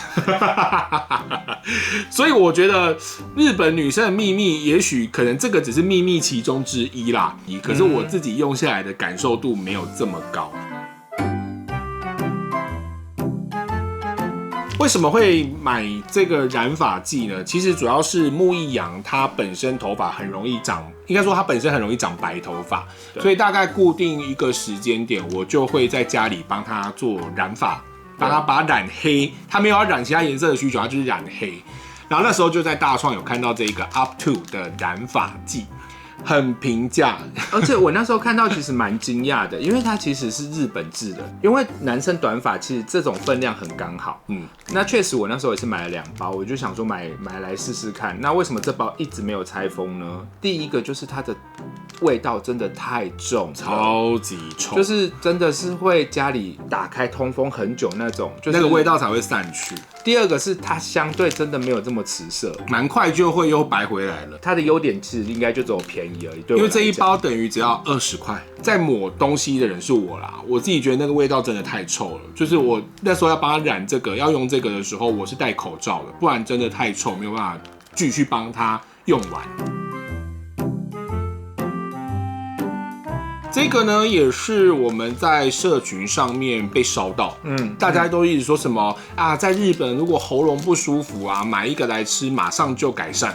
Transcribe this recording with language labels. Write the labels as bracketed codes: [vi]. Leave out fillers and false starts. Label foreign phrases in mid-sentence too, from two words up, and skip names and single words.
[zh] 所以我覺得日本女生的秘密，也許可能這個只是秘密其中之一啦。可是我自己用下來的感受度沒有這麼高。為什麼會買這個染髮劑呢？其實主要是木易陽它本身頭髮很容易長，應該說它本身很容易長白頭髮，所以大概固定一個時間點，我就會在家裡幫它做染髮，幫它把它染黑。它沒有要染其他顏色的需求，它就是染黑。然後那時候就在大創有看到這個 Up To 的染髮劑。很平價，而且我那時候看到其實蠻驚訝的，因為它其實是日本制的。因為男生短髮其實這種分量很剛好，那確實我那時候也是買了2包，我就想說買來試試看。那為什麼這包一直沒有拆封呢？第一個就是它的味道真的太重了，超級臭，就是真的是會家裡打開通風很久那種，就是那個味道才會散去。第二個是它相對真的沒有這麼持色，蠻快就會又白回来了。它的優點其實應該就只有便宜而已，因為這一包等於只要20塊。在抹東西的人是我啦，我自己覺得那個味道真的太臭了。就是我那時候要幫他染這個，要用這個的時候，我是戴口罩的，不然真的太臭，沒有辦法繼續幫他用完。這個呢，也是我們在社群上面被燒到，大家都一直說什麼啊，在日本如果喉嚨不舒服啊，買一個來吃，馬上就改善。